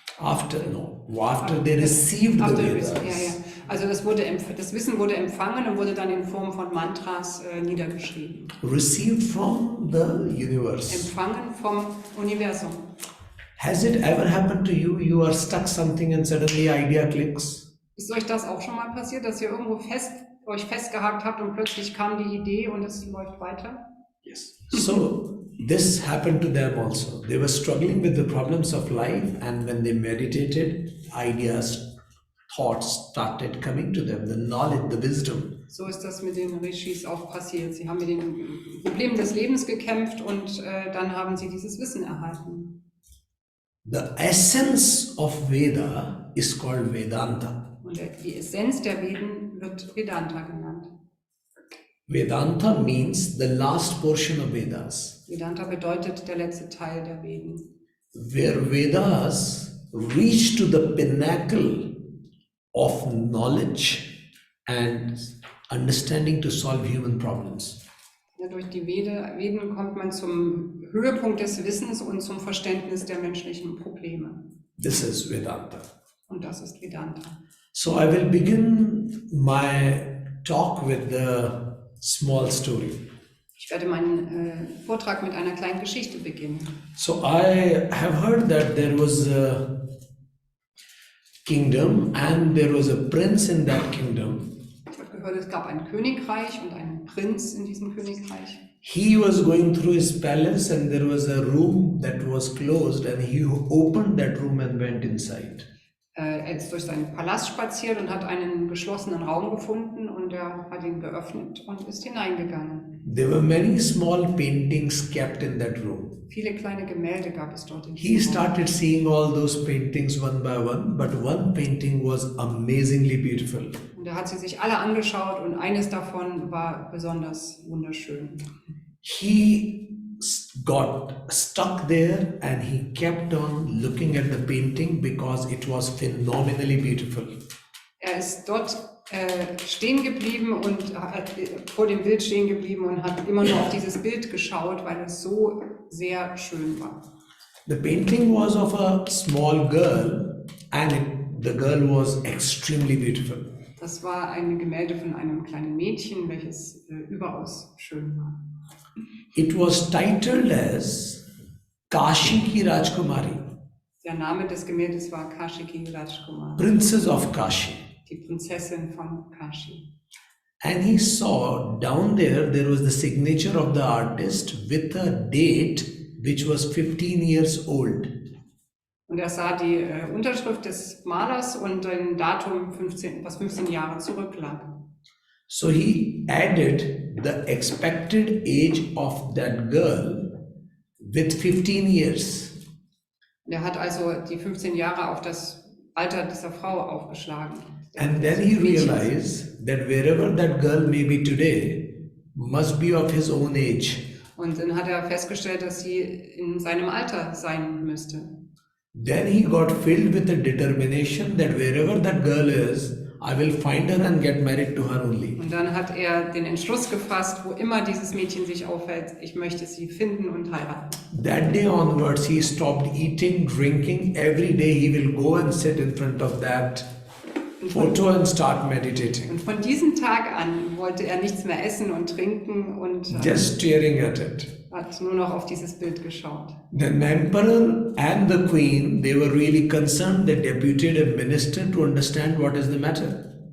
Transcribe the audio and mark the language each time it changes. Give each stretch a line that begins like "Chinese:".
English: After they received the Vedas.
German: Also das Wissen wurde empfangen und wurde dann in Form von Mantras niedergeschrieben.
English: Received from the universe.
German: Empfangen vom Universum.
English: Has it ever happened to you? You are stuck something and suddenly idea clicks.
German: Ist euch das auch schon mal passiert, dass ihr irgendwo euch festgehakt habt und plötzlich kam die Idee und es läuft weiter?
English: Yes. So this happened to them also. They were struggling with the problems of life, and when they meditated, ideas, thoughts started coming to them, the knowledge, the wisdom.
German: So ist das mit den Rishis auch passiert. Sie haben mit den Problemen des Lebens gekämpft und dann haben sie dieses Wissen erhalten.
English: The essence of Veda is called Vedanta.
German: Und die Essenz der Veden wird Vedanta genannt.
English: Vedanta means the last portion of Vedas.
German: Vedanta bedeutet der letzte Teil der Veden.
English: Where Vedas reach to the pinnacle of knowledge and understanding to solve human problems.
German: Ja, durch die Veden kommt man zum Höhepunkt des Wissens und zum Verständnis der menschlichen Probleme.
English: This is Vedanta.
German: Und das ist Vedanta.
English: So I will begin my talk with the small story.
German: Ich werde meinen Vortrag mit einer kleinen Geschichte beginnen.
English: So I have heard that there was a kingdom and there was a prince in that kingdom.
German: Ich habe gehört, es gab ein Königreich und einen Prinz in diesem Königreich.
English: He was going through his palace and there was a room that was closed and he opened that room and went inside.
German: Er ist durch seinen Palast spaziert und hat einen geschlossenen Raum gefunden und er hat ihn geöffnet und ist hineingegangen.
English: There were many small paintings kept in that room.
German: Viele kleine Gemälde gab es dort in
English: He
German: diesem Raum.
English: started seeing all those paintings one by one, but one painting was amazingly beautiful.
German: Und er hat sie sich alle angeschaut und eines davon war besonders wunderschön.
English: He got stuck there and he kept on looking at the painting because it was phenomenally beautiful.
German: Er ist dort stehen geblieben und vor dem Bild stehen geblieben und hat immer nur auf dieses Bild geschaut, weil es so sehr schön war.
English: The painting was of a small girl and the girl was extremely beautiful.
German: Das war ein Gemälde von einem kleinen Mädchen, welches überaus schön war.
English: It was titled as Kashi ki Rajkumari,
German: Der Name des Gemäldes war Kashiki Rajkumar,
English: Princess of Kashi.
German: die Prinzessin von Kashi.
English: And he saw down there was the signature of the artist with a date which was 15 years old.
German: Und er sah die Unterschrift des Malers und ein Datum, was 15 Jahre zurücklag.
English: So he added the expected age of that girl with 15 years.
German: Und er hat also die 15 Jahre auf das Alter dieser Frau aufgeschlagen.
English: And then he realized that wherever that girl may be today must be of his own age.
German: Und dann hat er festgestellt, dass sie in seinem Alter sein müsste.
English: Then he got filled with a determination that wherever that girl is, I will find her and get married to her only.
German: Und dann hat er den Entschluss gefasst, wo immer dieses Mädchen sich aufhält, ich möchte sie finden und heiraten.
English: That day onwards, he stopped eating, drinking. Every day he will go and sit in front of that photo and start meditating.
German: Und von diesem Tag an wollte er nichts mehr essen und trinken und
English: Just staring at it.
German: hat nur noch auf dieses Bild geschaut.
English: The emperor and the queen, they were really concerned. They deputed a minister to understand what is the matter.